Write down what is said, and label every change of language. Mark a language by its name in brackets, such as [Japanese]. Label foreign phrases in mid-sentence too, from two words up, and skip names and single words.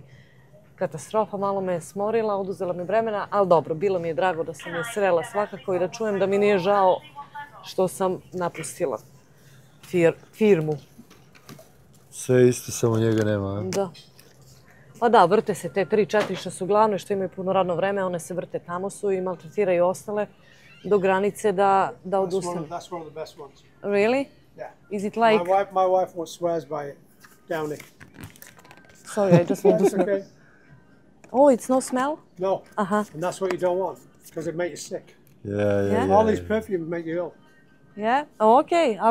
[Serbian] Katastrofa, malo me je smorila, oduzela mi vremena, ali dobro, bilo mi je drago da sam je srela svakako i da čujem da mi nije žao što sam napustila firmu. Sve isto, samo njega nema. Da. Pa da, vrte se te 3-4 što su glavne, što imaju puno radno vreme, one se vrte tamo su i maltretiraju ostale do granice da odustanu. [English] That's one of the best ones. Really? Yeah. Is it like... My wife swears by it. Downey. Sorry, I just want to That's smell. okay. Oh, it's no smell? No. Uh-huh. And that's what you don't want, because it makes you sick. Yeah. All these perfumes make you ill. Yeah? Oh, okay, I'll